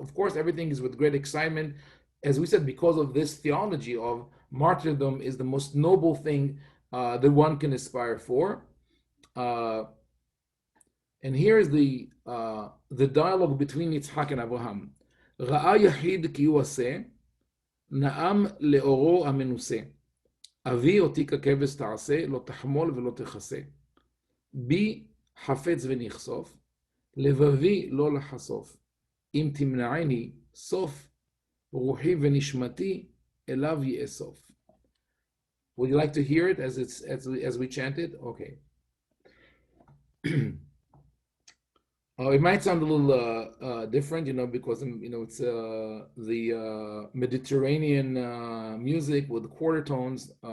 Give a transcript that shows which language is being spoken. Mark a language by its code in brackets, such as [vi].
[en] Of course, everything is with great excitement, as we said, because of this theology of martyrdom is the most noble thing that one can aspire for. And here is the dialogue between Yitzhak and Abraham. [he] ראה יחיד כי הוא עשה, נאם לאורו המנוסה. אבי אותי ככבש תעשה, לא תחמול ולא תכסה. בי חפץ ונכסוף, לבבי לא לחשוף. אם תמנעני סוף, רוחי ונשמתי אליו יאסוף. [en] Would you like to hear it as we chant it? Okay. It might sound a little different, because it's the Mediterranean music with quarter tones.